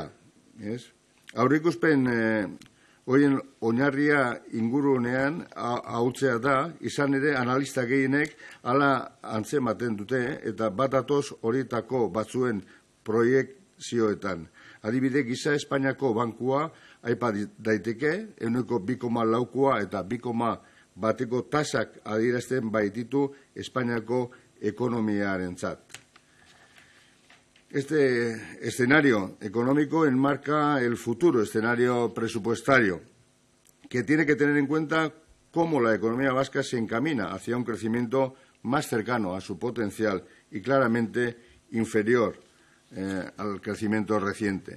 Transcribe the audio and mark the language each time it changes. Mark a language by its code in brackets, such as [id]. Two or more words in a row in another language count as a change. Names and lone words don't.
[eu] Aurreikuspen horien oinarria ingurunean ahultzea da, izan ere analista gehienek hala antzematen dute eta bat datoz horietako batzuen proiekzioetan. Adibide gisa Espainiako bankua aipa daiteke, ehuneko 2,4koa eta 2,1ko tasak adierazten baititu Espainiako ekonomiarentzat. [es] Este escenario económico enmarca el futuro escenario presupuestario, que tiene que tener en cuenta cómo la economía vasca se encamina hacia un crecimiento más cercano a su potencial y claramente inferior al crecimiento reciente.